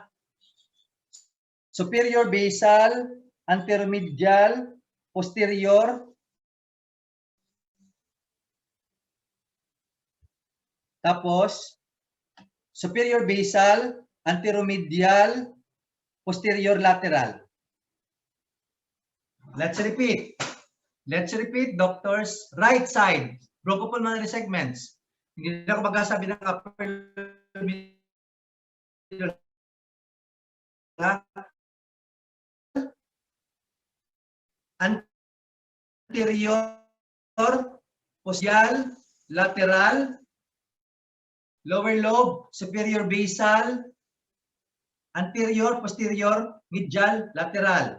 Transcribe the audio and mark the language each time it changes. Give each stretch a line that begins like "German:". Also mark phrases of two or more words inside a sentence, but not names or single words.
English: Superior basal, anteromedial, posterior, tapos superior basal, anteromedial, posterior, lateral. Let's repeat. Doctors. Right side, bronchopulmonary segments.
Filipino: Hindi na ako magsasabi ng
English: upper middle. Anterior, posterior, lateral, lower lobe, superior basal, anterior, posterior, medial, lateral.